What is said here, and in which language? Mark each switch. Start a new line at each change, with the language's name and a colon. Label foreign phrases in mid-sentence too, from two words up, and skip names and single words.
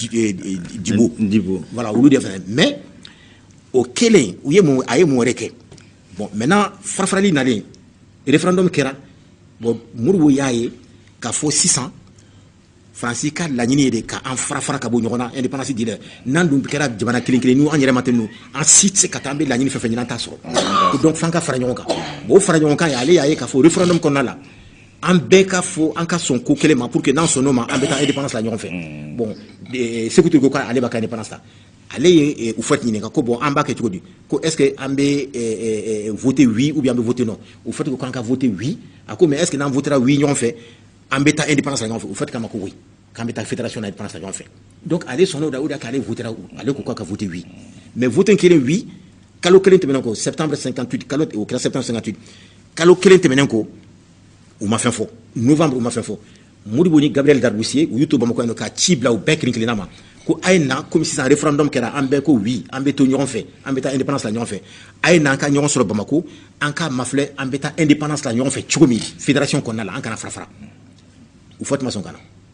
Bambara: Djibo voilà olu de fɛnɛ mais o kelen a ye mun wɛrɛ kɛ
French: bon maintenant
Bambara: farafarali nalen référendum kɛra bon Modibo y'a ye k'a fɔ sisan Faransi ka laɲini ye de k'an fara ka bɔ ɲɔgɔn na indépendance di dɛ n'an dun kɛra jamana kelen n'u an yɛrɛ ma tɛ ninnu an si tɛ se ka taa an bɛ laɲini fɛn fɛn ɲini an t'a sɔrɔ donc f'an ka fara ɲɔgɔn kan bon o fara ɲɔgɔn kan ale y'a ye k'a fɔ référendum kɔnɔna la an bɛɛ ka fɔ an ka sɔn ko kelen ma
French: pour que
Bambara: n'an sɔnn'o ma an bɛ taa indépendance la ɲɔgɔn fɛ bon Sékou Touré ko k'ale b'a ka indépendance ta ale ye u fait ɲininka ko bon an b'a kɛ cogo di ko
French: est-ce que
Bambara: an bɛ
French: voter oui ou bien
Bambara: an bɛ
French: voter non
Bambara: u fait ko k'an ka
French: voter oui
Bambara: a ko
French: mais est-ce que
Bambara: n'an
French: votera oui
Bambara: ɲɔgɔn fɛ an bɛ taa indépendance la ɲɔgɔn fɛ u fait k'a ma ko oui k'an bɛ taa fédération na indépendance la ɲɔgɔn fɛ donc ale sɔnn'o da o de k'ale votera ale ko k'a ka
French: voter oui mais voter
Bambara: kelen oui kalo kelen tɛmɛnen kɔ septembre 58 kalo o kɛra septembre 58 kalo kelen tɛmɛnen kɔ u ma fɛn fɔ novembre u ma fɛn fɔ Modibo ni Gabriel Darboussi u y'u to Bamakɔ yan ka ci bila u bɛɛ kelen-kelenna ma ko a ye na comme sisan référendum kɛra an bɛɛ ko oui an bɛ to ɲɔgɔn fɛ an bɛ taa indépendance la ɲɔgɔn fɛ a ye na an ka ɲɔgɔn sɔrɔ Bamako an ka mafilɛ an bɛ taa indépendance la ɲɔgɔn fɛ cogo min fédération kɔnɔna la an kana fara u fɔ tuma sɔn ka na